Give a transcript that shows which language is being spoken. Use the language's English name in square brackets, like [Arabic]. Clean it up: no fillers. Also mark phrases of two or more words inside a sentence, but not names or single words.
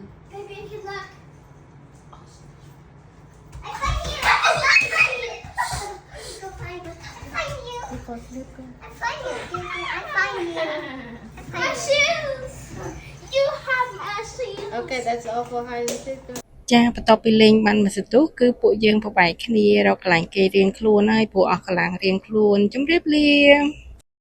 [English] Maybe good luck. I find you! I find you! Go find you! I find you! I find you! I find you! My shoes! You have my shoes! Okay, that's all for hide and seek. [Khmer] ចាបន្ទាប់ពីលេងបានមួយសន្ទុះគឺពួកយើងប្របែកគ្នារកកន្លែងគេរៀងខ្លួនហើយព្រោះអស់កន្លងរៀងខ្លួនជម្រាបលា